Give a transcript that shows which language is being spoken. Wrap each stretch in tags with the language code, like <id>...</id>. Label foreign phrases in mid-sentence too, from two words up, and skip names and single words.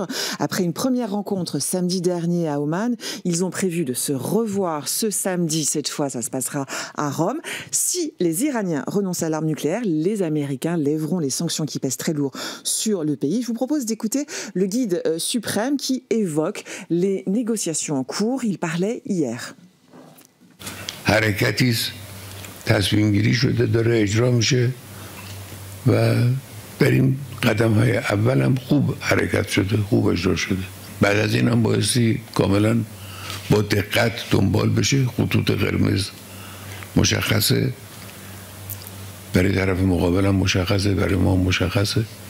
<fr>Après une première rencontre samedi dernier à Oman, ils ont prévu de se revoir ce samedi. Cette fois, ça se passera à Rome. Si les Iraniens renoncent à l'arme nucléaire, les Américains lèveront les sanctions qui pèsent très lourd sur le pays. Je vous propose d'écouter le guide suprême qui évoque les négociations en cours. Il parlait hier.</fr> <fa>حرکتی است تصمیم گیری شده داره اجرا میشه و در این قدم های اول هم خوب حرکت شده خوب اجرا شده بعد از این هم بایستی کاملا با دقت دنبال بشه خطوط قرمز مشخصه برای طرف مقابل هم مشخصه برای ما هم مشخصه</fa>